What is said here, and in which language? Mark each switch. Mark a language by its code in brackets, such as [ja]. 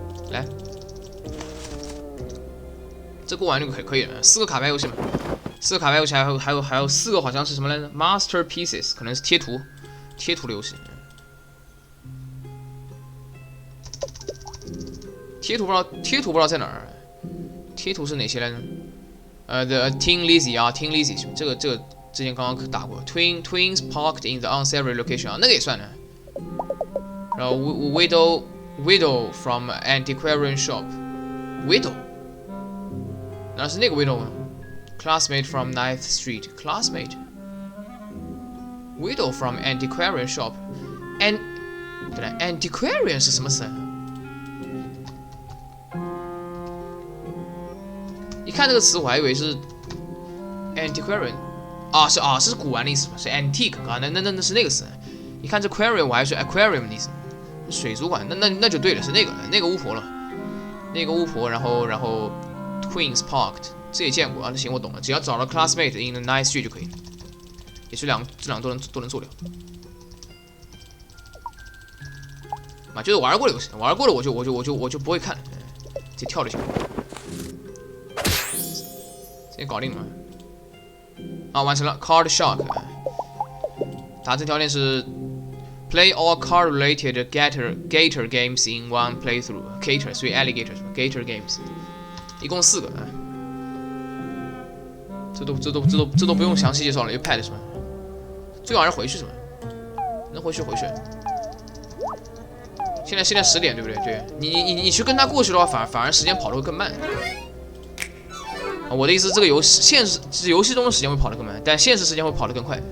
[zh] 来，这过完就可以了。4个卡牌游戏嘛，4个卡牌游戏还有4个好像是什么来着 ？Masterpieces 可能是贴图的游戏。贴图不知道在哪儿。贴图是哪些来着？The Tin Lizzy 啊 ，Tin Lizzy 这个之前刚刚打过。 [en] Twins parked in the unsavory location [zh] 啊，那个也算的。 然后 [en] Widow from antiquarian shop. Widow， [zh] 那是那个 Widow 吗 [en] ？Classmate from 9th Street. Classmate. Widow from antiquarian shop. [zh] Antiquarian 是什么词？一看这个词，我还以为是 antiquarian。是古玩的意思吗？是 antique 啊，那是那个词。一看这 aquarium， 我还是 aquarium 的意思。水族馆，那就对了，是那个巫婆了，那个巫婆，然后 Twins Parked 这也见过啊，那行我懂了，只要找到 [en] classmate in the nice street [zh] 就可以了，也是这两个都能做掉。啊，就是玩过的游戏，玩过的我就不会看了，直接跳就行了。这搞定了吗？啊，完成了 Card Shark， 达成条件是。 [en] Play all card-related Gator games in one playthrough. [zh] Gator 所以 Alligator 是吧 ？Gator games， 一共4个啊。这都不用详细介绍了，有 pad 是吧？最好还是回去是吧？能回去。现在10点对不对？对你去跟他过去的话，反而时间跑得会更慢。我的意思，这个游戏中的时间会跑得更慢，但现实时间会跑得更快。